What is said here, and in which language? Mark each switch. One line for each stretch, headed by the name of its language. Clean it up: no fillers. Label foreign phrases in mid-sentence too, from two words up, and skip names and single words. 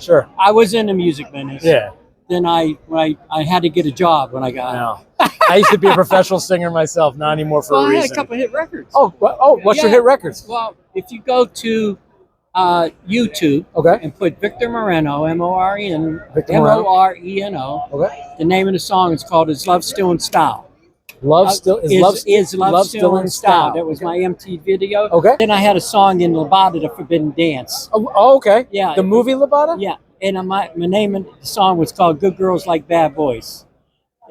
English: Sure. I was in the music business. Yeah. Then I had to get a job when I got out. I used to be a professional singer myself, not anymore for a reason. I had a couple of hit records. What's your hit records? Well, if you go to YouTube, and put Victor Moreno, M-O-R-E-N, M-O-R-E-N-O. Okay. The name of the song is called "Is Love Still in Style." Love still in style. That was my MTV video. Okay. Then I had a song in Labada, The Forbidden Dance. Oh, okay. Yeah. The movie Labada? Yeah. And my name of the song was called "Good Girls Like Bad Boys."